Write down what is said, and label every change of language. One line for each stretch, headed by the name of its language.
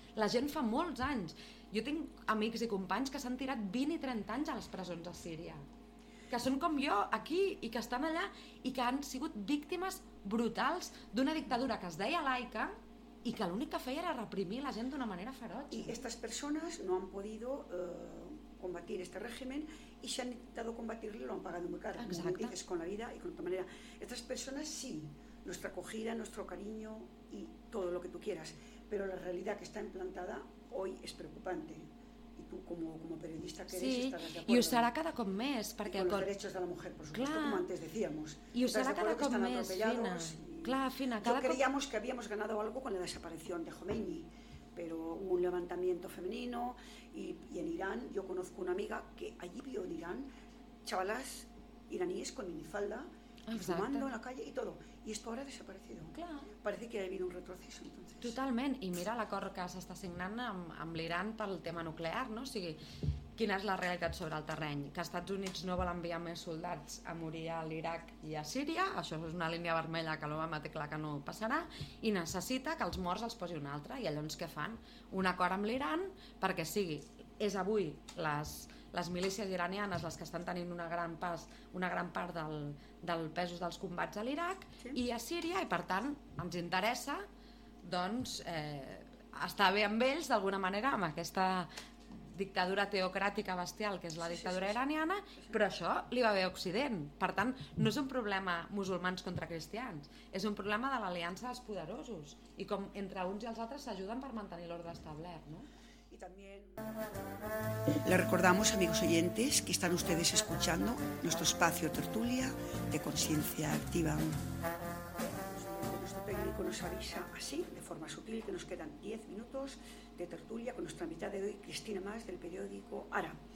Catalan: La gent fa molts anys. Jo tinc amics i companys que s'han tirat 20 i 30 anys a les presons a Síria, que són com jo, aquí, i que estan allà, i que han sigut víctimes brutals d'una dictadura que es deia laica i que l'únic que feia era reprimir la gent d'una manera feroig. I aquestes persones no han pogut combatir
Spanish: este régimen y se han intentado combatirlo, lo han pagado muy caro, como dices, con la vida y con otra manera. Estas personas sí, nuestra acogida, nuestro cariño y todo lo que tú quieras, pero la realidad que está implantada hoy es preocupante. Y tú como periodista que eres, sí, estarás de acuerdo.
Catalan: Sí, y usará cada cop més, perquè
Spanish: con los derechos de la mujer, por supuesto,
Catalan: clar,
Spanish: como antes decíamos.
Catalan: Y usará cada cop més, Fina. Clar, Fina, cada cop...
Spanish: creíamos que habíamos ganado algo con la desaparición de Khomeini, pero un levantamiento femenino y en Irán, yo conozco una amiga que allí vio en Irán chavalas iraníes con minifalda fumando en la calle y todo, y esto ahora ha desaparecido. Claro. Parece que ha habido un retroceso, entonces.
Catalan: Totalment, i mira l'acord que s'està signant amb l'Iran pel tema nuclear, no? O sigui, quina és la realitat sobre el terreny? Que els Estats Units no vol enviar més soldats a morir a l'Iraq i a Síria, això és una línia vermella que l'Obama té clar que no passarà, i necessita que els morts els posi un altre, i llavors què fan? Un acord amb l'Iran, perquè sigui, és avui les milícies iranianes les que estan tenint una gran part del pesos dels combats a l'Iraq, sí, i a Síria, i per tant ens interessa, doncs, estar bé amb ells d'alguna manera, amb aquesta dictadura teocràtica bestial que és la dictadura, sí, sí, sí, iraniana, però això li va bé a Occident. Per tant, no és un problema musulmans contra cristians, és un problema de l'aliança dels poderosos i com entre uns i els altres s'ajuden per mantenir l'ordre establert, no?
Spanish: Y también le recordamos, amigos oyentes, que están ustedes escuchando nuestro espacio Tertulia de Conciencia Activa. Nuestro técnico nos avisa así, de forma sutil, que nos quedan 10 minutos de tertulia con nuestra invitada de hoy, Cristina Mas, del periódico Ara.